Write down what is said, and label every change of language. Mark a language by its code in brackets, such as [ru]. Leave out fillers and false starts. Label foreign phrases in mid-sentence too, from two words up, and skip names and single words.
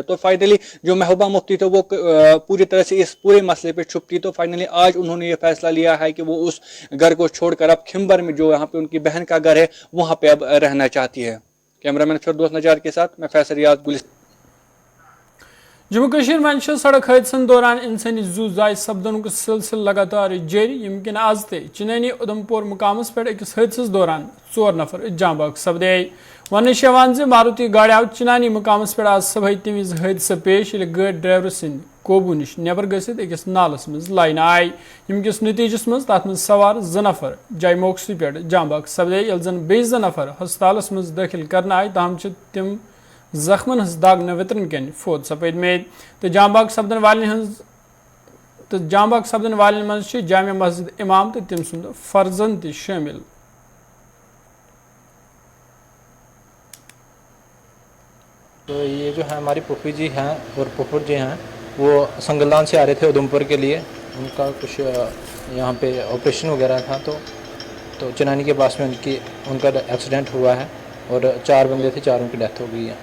[hi] तो फाइनली जो महबूबा मुफ्ती थे वो पूरी तरह से इस पूरे मसले पे चुप थी। तो फाइनली आज उन्होंने ये फैसला लिया है कि वो उस घर को छोड़कर अब खिम्बर में जो यहाँ पे उनकी बहन का घर है वहाँ पे अब रहना चाहती है। कैमरामैन फिरदौस नजार के साथ मैं फैसल रियाज गुलिस्तान। [ks] जम्मू कश्मीर में सड़क हादसन दौरान इंसानी जू जाय सपदन सिलसिल लगातार जारी। यमकिन आज ते चिनैनी उधमपुर मुकामस पे अकिस हादसस दौरान 4 नफर जाँ बहक सपदे। वन मारुति गाड़ी आव चिनानी मुकामस पे आज सुबह तमिज हादसा पेश ये गाड़ी ड्राइवर सद कोबू निश नबर गसित अकिस नालस मज लाइन आय। यमकिस नतीजस मज तथ मज सवार 2 नफर जाय मौकसी पे जाँ बहक सपदे यल जन बेस 2 नफर हस्पतालस मज दाखिल करना आय तहम तिम जख्मन हज दाग नवितरन कन फोत सपद में। तो जाँ बहक सपदन वाले मज जामिया मस्जिद इमाम तो तम सुंद फर्जन त शामिल। [hi] तो ये जो है हमारी पुप्पी जी हैं और पुप्पुर जी हैं वो संगलदान से आ रहे थे उधमपुर के लिए। उनका कुछ यहाँ पे ऑपरेशन वगैरह था तो चिनानी के पास में उनका एक्सीडेंट हुआ है और 4 बंदे थे, 4 की डेथ हो गई है।